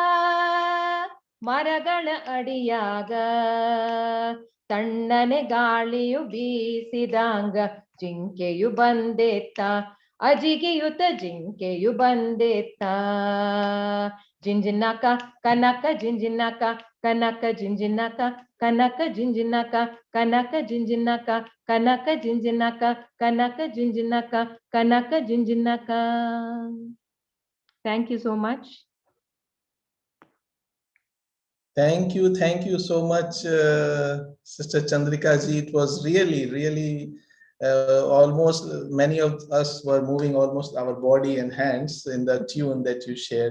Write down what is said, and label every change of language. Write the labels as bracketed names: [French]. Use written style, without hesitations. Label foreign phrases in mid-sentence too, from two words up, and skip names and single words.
[Kannada] ಮರಗಳ ಅಡಿಯಾಗ ತಣ್ಣನೆ ಗಾಳಿಯು ಬೀಸಿದಂಗ ಜಿಂಕೆಯು ಬಂದೆತ್ತ ಅಜಿಗಿಯುತ ಜಿಂಕೆಯು ಬಂದೆತ್ತ ಜಿಂಜಿನಕ ಕನಕ ಜಿಂಜಿನಕ ಕನಕ ಜಿಂಜಿನಕ ಕನಕ ಜಿಂಜಿನಕ ಕನಕ ಜಿಂಜಿನಕ ಕನಕ ಜಿಂಜಿನಕ ಕನಕ ಜಿಂಜಿನಕ ಕನಕ ಜಿಂಜಿನಕ. [English] Thank you so much. Thank you so much, Sister Chandrika ji. It was really almost many of us were moving almost our body and hands in the tune that you shared.